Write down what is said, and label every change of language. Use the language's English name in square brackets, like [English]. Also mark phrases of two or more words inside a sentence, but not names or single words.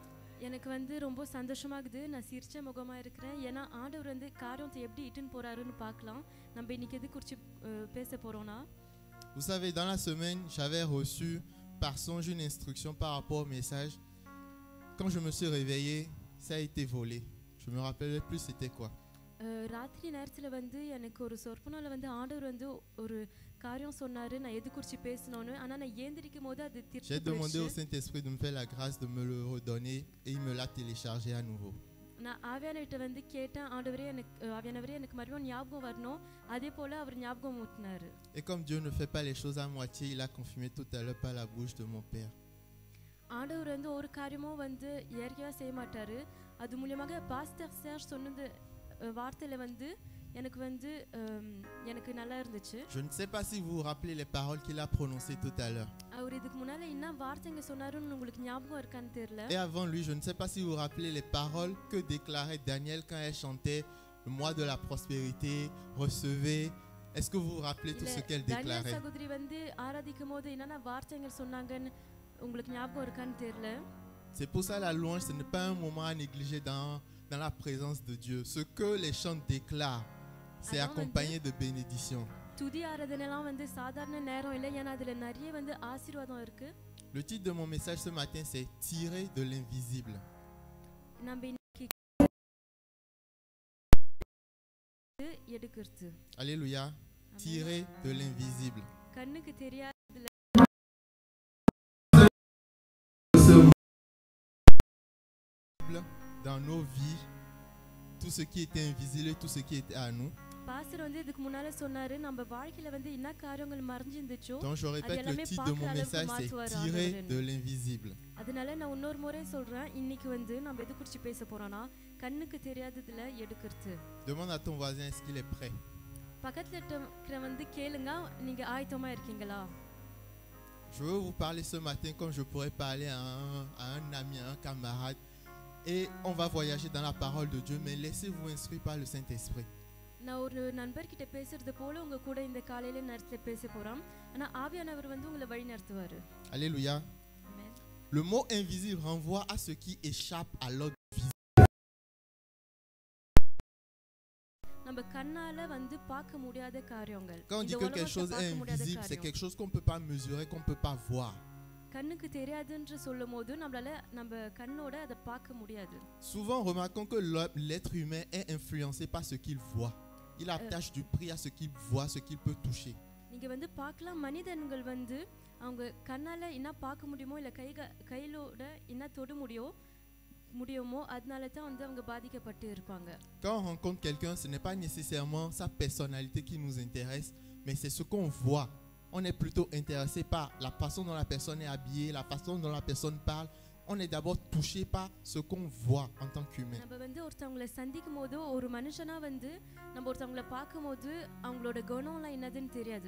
[French] Vous savez, dans la semaine, j'avais reçu par songe une instruction par rapport au message. Quand je me suis réveillé, ça a été volé. Je ne me rappelais plus c'était quoi. [Tamil] ராத்திரி நேரத்தில் வந்து எனக்கு ஒரு சொற்பனால வந்து ஆண்டவர் வந்து ஒரு காரியம் சொன்னாரு. நான் எது குறித்து பேசணும்னு. ஆனால் நான் ஏந்திரிக்கும் போது அது [French] J'ai demandé au [Tamil] திருப்பி [French] Saint-Esprit de me faire la grâce de me le redonner et il me l'a téléchargé à nouveau. [Tamil] நான் ஆவியானவர்கிட்ட வந்து கேட்டேன், ஆண்டவரே எனக்கு ஆவியானவரே எனக்கு மறுபடியும் ஞாபகம் வரணும். அதே போல் அவர் ஞாபகம் ஊட்டினாரு. [French] Et comme Dieu ne fait pas les choses à moitié, il a confirmé tout à l'heure par la bouche de mon Père. [Tamil] ஆண்டவர் வந்து ஒரு காரியமும் வந்து இயற்கையாக செய்ய மாட்டார். அது மூலியமாக [English] pastor sir [Tamil] சொன்னது வார்த்தையில் வந்து எனக்கு வந்து எனக்கு நல்லா இருந்துச்சு. [French] Je ne sais pas si vous vous rappelez les paroles qu'il a prononcées tout à l'heure. [Tamil] அவர் இதுக்கு முன்னால என்ன வார்த்தைங்க சொன்னாருன்னு உங்களுக்கு ஞாபகம் இருக்கான்னு தெரியல. [French] Et avant lui, je ne sais pas si vous vous rappelez les paroles que déclarait Daniel quand elle chantait le mois de la prospérité, recevez. Est-ce que vous vous rappelez tout ce qu'elle déclarait? [Tamil] தானியேல் சகோதரி வந்து ஆராதிக்கும் போது என்னென்ன வார்த்தைங்க சொன்னாங்கன்னு உங்களுக்கு ஞாபகம் இருக்கான்னு தெரியல. [French] C'est pour ça la louange, ce n'est pas un moment à négliger dans la présence de Dieu. Ce que les chants déclarent, c'est accompagné de bénédictions. [Tamil] துதி ஆராதனைலாம் வந்து சாதாரண நேரம் இல்லை, ஏன்னா அதில் நிறைய வந்து ஆசீர்வாதம் இருக்கு. [French] Le titre de mon message ce matin, c'est Tirer de l'invisible. [Tamil] நம்ம இன்னைக்கு எடுக்கிறது. [French] Alléluia. Tirer de l'invisible. [Tamil] கண்ணுக்கு தெரியாததுல [French] dans nos vies, tout ce qui était invisible et tout ce qui était à nous. [Tamil] பாஸ்டர் வந்து இதுக்கு முன்னால சொன்னாரு, நம்ம வாழ்க்கையில வந்து என்ன காரியங்கள் மறைஞ்சிருந்துச்சோ. [French] Donc je répète, le titre de mon message c'est Tirer de l'invisible. [Tamil] அதனால நான் இன்னொரு முறை சொல்றேன், இன்னைக்கு வந்து நம்ம எது குறித்து பேச போறோம்னா கண்ணுக்கு தெரியாததுல எடுக்கிறது. [French] Demande à ton voisin, est-ce qu'il est prêt? [Tamil] பக்கத்துல இருக்கிற வந்து கேளுங்க, நீங்க ஆயத்தமா இருக்கீங்களா? [French] Je veux vous parler ce matin comme je pourrais parler à un ami, à un camarade. Et on va voyager dans la parole de Dieu, mais laissez-vous instruire par le Saint-Esprit. [Tamil] நான் ஒரு நண்பர்கிட்ட பேசுறது போல உங்க கூட இந்த காலையில நேரத்துல பேச போறோம். ஆனா ஆவியானவர் வந்து உங்களை வழி நடத்துவாரு. [French] Alléluia. Amen. Le mot invisible renvoie à ce qui échappe à l'ordre visible. [Tamil] நம்ம கண்ணால வந்து பார்க்க முடியாத காரியங்கள். [French] Quand on dit que quelque chose est invisible, c'est quelque chose qu'on ne peut pas mesurer, qu'on ne peut pas voir. [Tamil] கண்ணுக்கு தெரியாதுன்னு சொல்லும்போது நம்மளால நம்ம கண்ணோட அதை பார்க்க முடியாது. [French] Souvent remarquons que l'être humain est influencé par ce qu'il voit. Il attache du prix à ce qu'il voit, ce qu'il peut toucher. [Tamil] நீங்க வந்து பார்க்கலாம், மனிதர்கள் வந்து அவங்க கண்ணால என்ன பார்க்க முடியுமோ இல்ல கையிலோட என்ன தொட முடியுமோ அதனால தான் வந்து அவங்க பாதிக்கப்பட்டு இருப்பாங்க. [French] Quand on rencontre quelqu'un, ce n'est pas nécessairement sa personnalité qui nous intéresse, mais c'est ce qu'on voit. On est plutôt intéressé par la façon dont la personne est habillée, la façon dont la personne parle. On est d'abord touché par ce qu'on voit en tant qu'humain. [Tamil] நம்ம வந்து ஒருத்தவங்களை சந்திக்கும் போது ஒரு மனுஷனா வந்து நம்ம ஒருத்தவங்களை பார்க்கும்போது அவங்களோட குணம்லாம் என்னதுன்னு தெரியாது.